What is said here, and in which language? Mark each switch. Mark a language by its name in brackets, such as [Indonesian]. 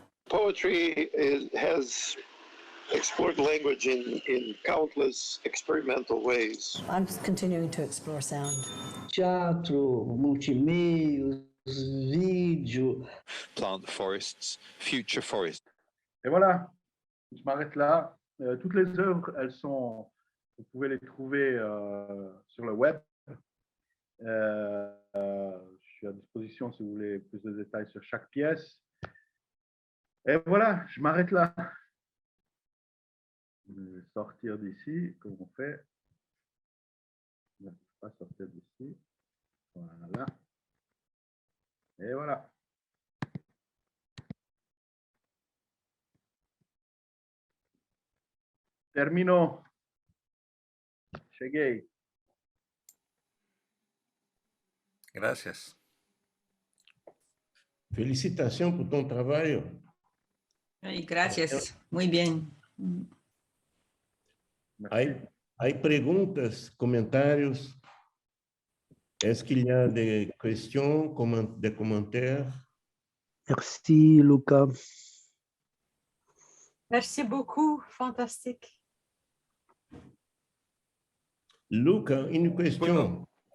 [English] Poetry has explored language in countless experimental ways. I'm continuing to explore sound. [Portuguese] Teatro, multimeios, vídeo. [English] Plant forests, future forests. [French] Et voilà, je m'arrête là. Toutes les œuvres, vous pouvez les trouver sur le web. Je suis à disposition si vous voulez plus de détails sur chaque pièce. Et voilà, je m'arrête là. Je vais sortir d'ici, comme on fait. Je ne peux pas sortir d'ici. Voilà. Et voilà. [Portuguese] Termino. Cheguei. [Spanish] Gracias. [French] Felicitations [Portuguese] por ton trabalho. [Spanish] Ay, gracias, muy bien. Hay preguntas, comentarios. [French] Est-ce qu'il y a des questions, des commentaires? Merci, Luca. Merci beaucoup, fantastique. Luca, une question.